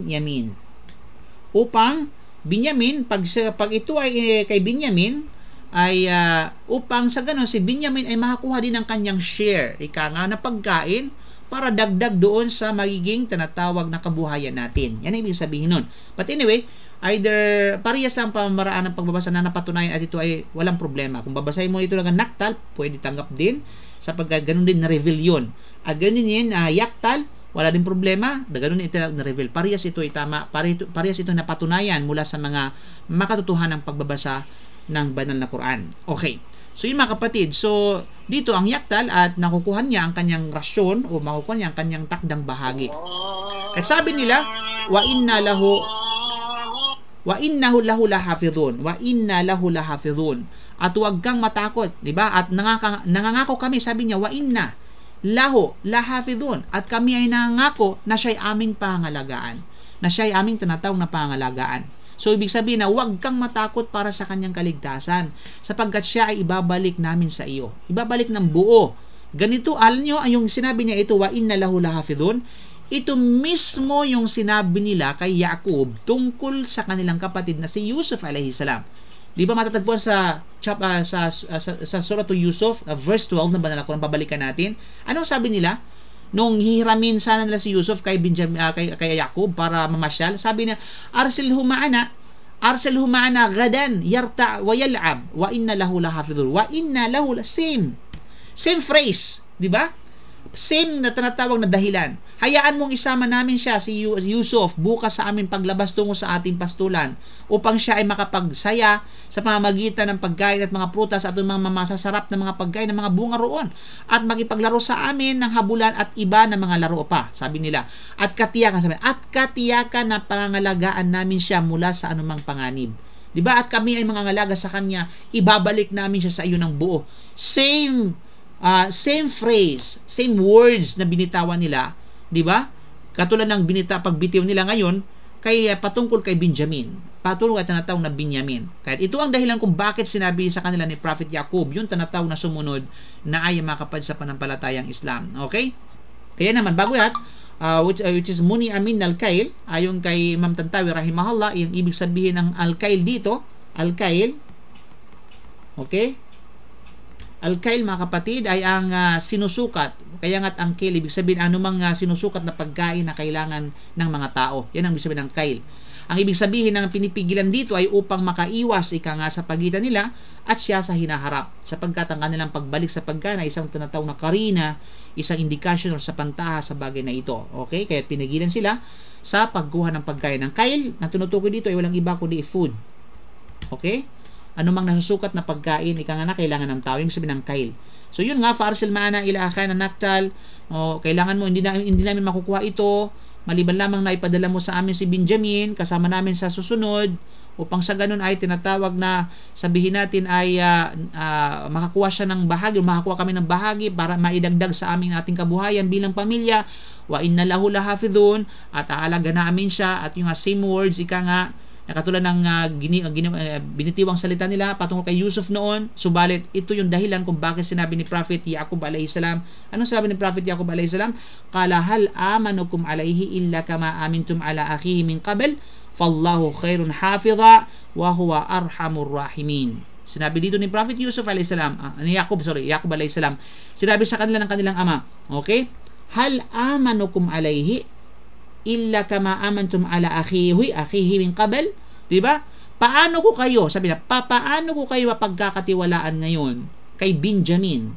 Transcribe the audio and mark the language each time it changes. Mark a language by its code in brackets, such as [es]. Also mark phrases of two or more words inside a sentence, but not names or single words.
[tl] Upang Benjamin, pag ito ay kay Benjamin, ay upang sa ganun si Benjamin ay makakuha din ng kanyang share, na pagkain para dagdag doon sa magiging tinatawag na kabuhayan natin. Yan ang ibig sabihin nun. [en] But anyway, [tl] either parehas ang pamamaraan ng pagbabasa na napatunayan at ito ay walang problema. Kung babasahin mo ito lang naktal, pwede tanggap din sapagkat ganun din na-reveal yun. At ganun din yaktal, wala din problema, ganun din ito na-reveal. Parehas ito ay tama, parehas ito napatunayan mula sa mga makatotohanan ng pagbabasa ng banal na Quran. Okay. So yun mga kapatid, so dito ang yaktal at nakukuha niya ang kanyang rasyon o makukuha niya ang kanyang takdang bahagi. At sabi nila, [ar] وإنه له لحافظون. [tl] At huwag kang matakot, di ba? At nangangako kami, sabi niya, [ar] وإنا له لحافظون. [tl] At kami ay nangangako na siya'y aming pangalagaan, na siya'y aming tinatawag na pangalagaan. So, ibig sabihin na huwag kang matakot para sa kanyang kaligtasan, sapagkat siya ay ibabalik namin sa iyo. Ibabalik ng buo. Ganito, alam nyo, yung sinabi niya ito, [ar] وإنا له لحافظون, [tl] ito mismo yung sinabi nila kay Yaqub tungkol sa kanilang kapatid na si Yusuf [ar] عليه السلام. [tl] Di ba matatagpuan sa Surah to Yusuf, verse 12 na banal Quran, pabalikan natin. Anong sabi nila? Nung hihiramin sana nila si Yusuf kay kay Yaqub para mamasyal, sabi niya, [ar] أرسله معنا غدا يرتع ويلعب وإنا له لحافظون. وإنا له [en] same phrase, [tl] di ba? Same na tinatawag na dahilan. Hayaan mong isama namin siya, si Yusuf, bukas sa aming paglabas tungo sa ating pastulan upang siya ay makapagsaya sa pamamagitan ng pagkain at mga prutas at mga masasarap na mga pagkain ng mga bunga roon at makipaglaro sa amin ng habulan at iba na mga laro pa, sabi nila. At katiyakan na pangangalagaan namin siya mula sa anumang panganib. Diba? At kami ay mangangalaga sa kanya, ibabalik namin siya sa iyo ng buo. [en] Same phrase, same words [tl] na binitawan nila, di ba? Katulad ng pagbitiw nila ngayon patungkol kay Benjamin. Patungkol kay tinatawag na Binyamin. Kaya ito ang dahilan kung bakit sinabi sa kanila ni Prophet Yaqub, yung tinatawag na sumunod na ay makapad sa panampalatayang Islam. Okay? Kaya naman, bago yan, [en] which is [ar] منع منا الكيل, [tl] ayon kay Imam Tantawi rahimahullah, yung ibig sabihin ng Al-Kail dito, Al-Kail, okay? Al-Kail, mga kapatid, ay ang sinusukat. Kaya nga't ang kail, ibig sabihin anumang sinusukat na pagkain na kailangan ng mga tao. Yan ang ibig sabihin ng kail. Ang ibig sabihin ng pinipigilan dito ay upang makaiwas sa pagitan nila at siya sa hinaharap. Sapagkat ang kanilang pagbalik sa pagkain ay isang tinatawag na karina, isang indikasyon sa pantaha sa bagay na ito. Okay? Kaya pinigilan sila sa pagkuha ng pagkain. Ang kail na tinutukoy dito ay walang iba kundi food. Okay? Anumang nasusukat na pagkain, kailangan ng tao, yung sabi ng kail. So yun nga, [ar] فأرسل معنا أخانا نكتل, [tl] kailangan mo, hindi namin makukuha ito, maliban lamang na ipadala mo sa amin si Benjamin, kasama namin sa susunod, upang sa ganun ay tinatawag na sabihin natin ay makakuha siya ng bahagi, makakuha kami ng bahagi para maidagdag sa ating kabuhayan bilang pamilya, [ar] وإنا له لحافظون, [tl] at aalaga namin siya, at yung [en] same words, [tl] katulad ng binitiwang salita nila patungkol kay Yusuf noon. Subalit ito yung dahilan kung bakit sinabi ni Prophet Yaqub [ar] عليه السلام. [tl] Anong sabi ni Prophet Yaqub [ar] عليه السلام? قال هل آمنكم عليه إلا كما أمنتكم على أخيه من قبل فالله خير حافظا وهو أرحم الراحمين. [tl] Sinabi dito ni Prophet Yusuf [ar] عليه السلام, [tl] Yaqub [ar] عليه السلام, [tl] sinabi sa kanila ng kanilang ama, okay? [ar] هل آمنكم عليه إلا كما أمنتكم على أخيه من قبل. [tl] Diba? Paano ko kayo, sabi na, paano ko kayo mapagkakatiwalaan ngayon kay Benjamin?